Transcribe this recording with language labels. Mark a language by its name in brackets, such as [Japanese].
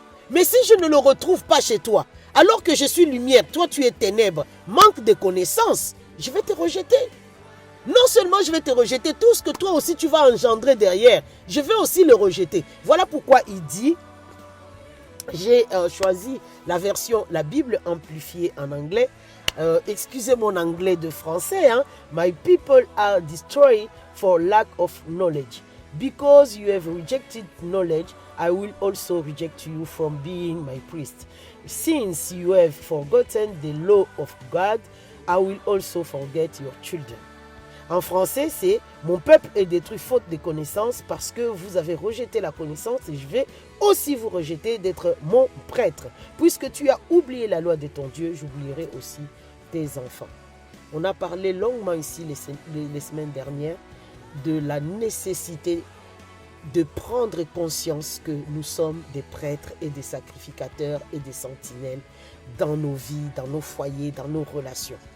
[French] Mais si je ne le retrouve pas chez toi, alors que je suis lumière, toi tu es ténèbres, manque de connaissances, je vais te rejeter. Non seulement je vais te rejeter, tout ce que toi aussi tu vas engendrer derrière, je vais aussi le rejeter. Voilà pourquoi il dit, j'ai choisi la version, la Bible amplifiée en anglais. Excusez mon anglais de français. Hein? [English] My people are destroyed for lack of knowledge. Because you have rejected knowledge, I will also reject you from being my priest. Since you have forgotten the law of God, I will also forget your children. [French] En français, c'est « Mon peuple est détruit faute de connaissance parce que vous avez rejeté la connaissance et je vais aussi vous rejeter d'être mon prêtre. Puisque tu as oublié la loi de ton Dieu, j'oublierai aussi tes enfants. » On a parlé longuement ici les semaines dernières de la nécessité de prendre conscience que nous sommes des prêtres et des sacrificateurs et des sentinelles dans nos vies, dans nos foyers, dans nos relations.